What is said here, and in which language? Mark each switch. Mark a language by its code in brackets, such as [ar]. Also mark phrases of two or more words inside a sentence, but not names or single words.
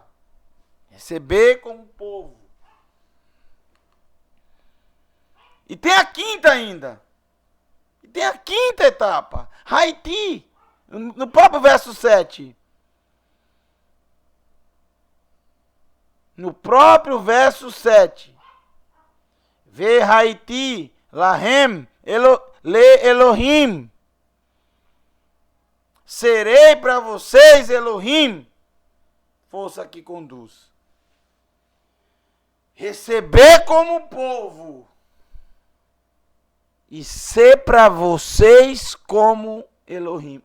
[pt] Receber como povo. E tem a quinta ainda. E tem a quinta etapa. Haiti. No próprio verso 7. No próprio verso 7. [he] והייתי להם לאלהים. [pt] Serei para vocês Elohim. Força que conduz. Receber como povo. E ser para vocês como Elohim.